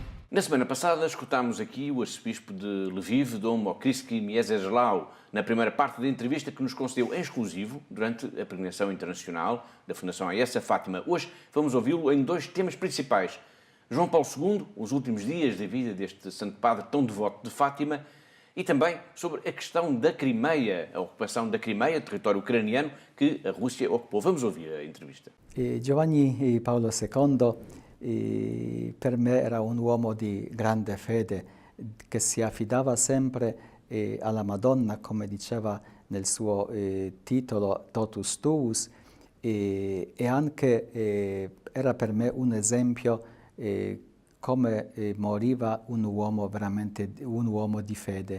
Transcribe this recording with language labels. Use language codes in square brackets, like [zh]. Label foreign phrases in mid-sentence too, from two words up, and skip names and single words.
[pt] Na semana passada escutámos aqui o arcebispo de Lviv, Dom Mokriski Mieczysław, na primeira parte da entrevista que nos concedeu em exclusivo durante a peregrinação internacional da Fundação AES a Fátima. Hoje vamos ouvi-lo em 2 temas principais. João Paulo II, os últimos dias da vida deste santo padre tão devoto de Fátima, e também sobre a questão da Crimeia, a ocupação da Crimeia, território ucraniano que a Rússia ocupou. Vamos ouvir a entrevista. [it] Giovanni Paolo II per me era un uomo di grande fede che si affidava sempre alla Madonna, come diceva nel suo titolo Totus Tuus, e anche era per me un esempio come moriva un uomo veramente, un uomo di fede.